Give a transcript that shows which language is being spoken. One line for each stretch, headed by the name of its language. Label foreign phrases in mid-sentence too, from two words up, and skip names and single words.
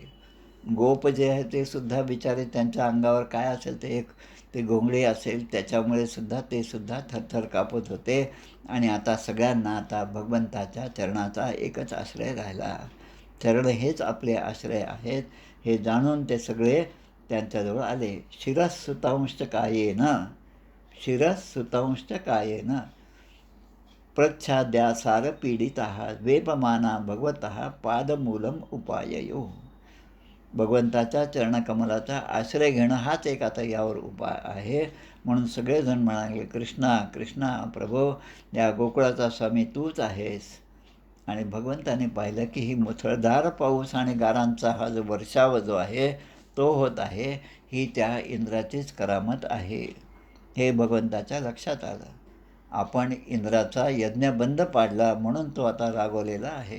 Marathi: गोप जे आहे ते सुद्धा बिचारे, त्यांच्या अंगावर काय असेल ते घोंगडी असेल त्याच्यामुळे सुद्धा ते सुद्धा थरथर कापत होते. आणि आता सगळ्यांना आता भगवंताच्या चरणाचा एकच आश्रय राहिला. चरण हेच आपले आश्रय आहेत हे जाणून ते सगळे त्यांच्याजवळ आले.
Sanskrit: शिरःसुतांश्च कायेन प्रच्छाद्यासार पीडिताः वेपमाना भगवतः पादमूलम उपाययो.
Marathi: भगवंताच्या चरणकमलाचा आश्रय घेणं हाच एक आता यावर उपाय आहे. म्हणून सगळेजण म्हणाले, कृष्णा कृष्णा प्रभो, या गोकुळाचा स्वामी तूच आहेस. आणि भगवंताने पाहिलं की ही मुसळधार पाऊस आणि गारांचा हा जो वर्षाव जो आहे तो होत आहे, ही त्या इंद्राचीच करामत आहे हे भगवंताच्या लक्षात आलं. आपण इंद्राचा यज्ञ बंद पाडला म्हणून तो आता रागवलेला आहे.